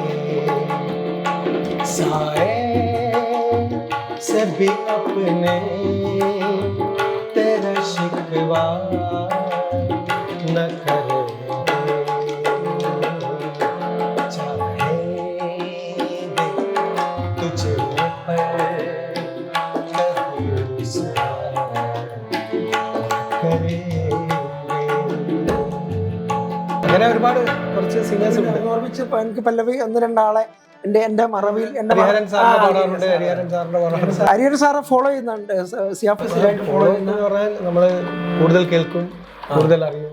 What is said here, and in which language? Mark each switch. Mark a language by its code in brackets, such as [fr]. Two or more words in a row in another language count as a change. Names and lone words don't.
[hi] साए से भी अपने तेरा शिकवा न करेंगे, चाहेंगे तुझे पर कभी रुसवा न करेंगे. [ml] അങ്ങനെ ഒരുപാട് കുറച്ച് സിംഗേഴ്സ് ഉണ്ട്. ഓർമ്മിച്ച് എനിക്ക് പല്ലവി ഒന്ന് രണ്ടാളെ എന്റെ മറവിൽ ഹരിഹരൻ സാറിന്റെ പാടാറുണ്ട്. ഹരിഹരൻ സാറെ ഫോളോ ചെയ്യുന്നുണ്ട്. സിയാഫ് സ്ഥിരമായിട്ട് ഫോളോ എന്ന് പറഞ്ഞാൽ നമ്മള് കൂടുതൽ കേൾക്കും, കൂടുതൽ അറിയും.